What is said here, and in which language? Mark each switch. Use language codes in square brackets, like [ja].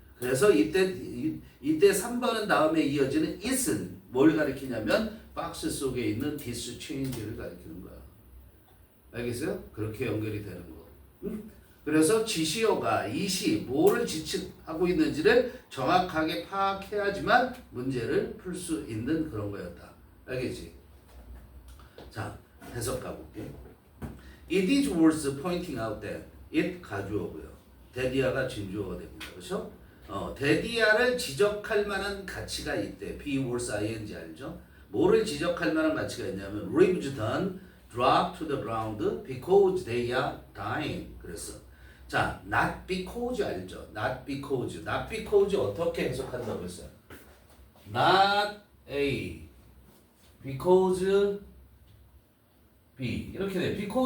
[ko] 그래서 이때 3번은 다음에 이어지는 it은 뭘 가리키냐면 박스 속에 있는 [en] this change [ko] 를 가리키는 거야. 알겠어요? 그렇게 연결이 되는 거. 응? 그래서 지시어가 it이 뭐를 지칭하고 있는지를 정확하게 파악해야지만 문제를 풀 수 있는 그런 거였다. 알겠지? 자, 해석 가볼게. [en] It is worth pointing out that it 가주어고요. [ko] 대디아가 진주어가 됩니다. 그렇죠? 대디아를 지적할 만한 가치가 있대. [en] be worth ing [ko] 알죠? 뭐를 지적할 만한 가치가 있냐면 [en] leaves done drop to the ground because they are dying. [ko] 그랬어. 자, not because 알죠? not because 어떻게 해석한다고 했어요? [en] not A because B [ko] 이렇게 돼.